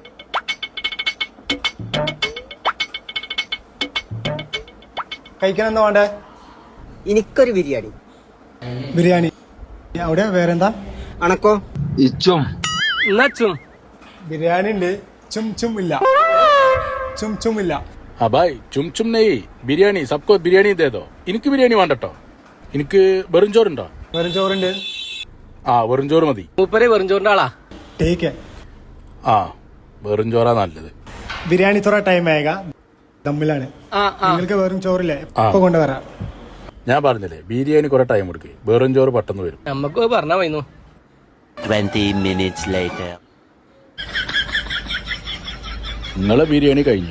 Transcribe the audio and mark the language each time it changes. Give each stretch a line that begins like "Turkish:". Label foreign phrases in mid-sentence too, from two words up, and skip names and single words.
Malayalam: കഴിക്കാൻ എന്താ വേണ്ടേ? എനിക്കൊരു ബിരിയാണി. ബിരിയാണി. അവിടെ വേറെന്താ? അണക്കോ? ഇച്ചും എന്നാച്ചും ബിരിയാണി ഉണ്ട്, ചും ചും ഇല്ല. ചും ചും ഇല്ല.
Hindi: हाँ भाई चुम चुम नहीं बिरयानी सबको बिरयानी दे दो.
Malayalam: എനിക്ക് ബിരിയാണി വേണ്ടട്ടോ. എനിക്ക് വെറും ചോറുണ്ടോ? വെറും ചോറുണ്ട്. ആ വെറും ചോറ് മതി. മൂപ്പരെ വെറും ചോറിന്റെ ആളാ.
Hindi: ठीक है.
Malayalam: ആ വെറും ചോറാ നല്ലത്. ബിരിയാണി
Hindi: थोड़ा टाइम आएगा.
Malayalam: ദമ്മിലാണ്. നിങ്ങൾക്ക് വെറും ചോറില്ലേ? ഇപ്പൊ കൊണ്ടുവരാം. ഞാൻ പറഞ്ഞില്ലേ ബിരിയാണി കുറെ ടൈം എടുക്കും. വെറും ചോറ് പെട്ടെന്ന് വരും. നമ്മക്ക് പറഞ്ഞാ പോയിരുന്നു.
English: 20 minutes later.
Malayalam: നിങ്ങളെ ബിരിയാണി കഴിഞ്ഞു.